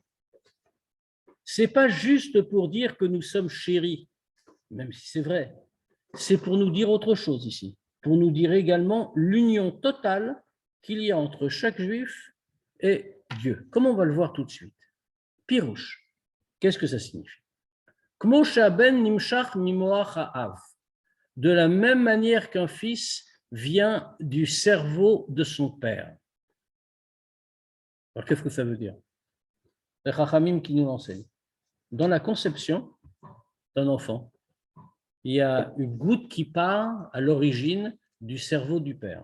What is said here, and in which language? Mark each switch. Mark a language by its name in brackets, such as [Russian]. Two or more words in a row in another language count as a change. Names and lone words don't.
[French] Ce n'est pas juste pour dire que nous sommes chéris, même si c'est vrai, c'est pour nous dire autre chose ici, pour nous dire également l'union totale qu'il y a entre chaque juif et Dieu. Comme on va le voir tout de suite. Pirouche, qu'est-ce que ça signifie? [Hebrew] כמו שהבן נמשך ממוח האב. [French] De la même manière qu'un fils vient du cerveau de son père. Alors qu'est-ce que ça veut dire? C'est Chachamim qui nous l'enseigne. Dans la conception d'un enfant, il y a une goutte qui part à l'origine du cerveau du père.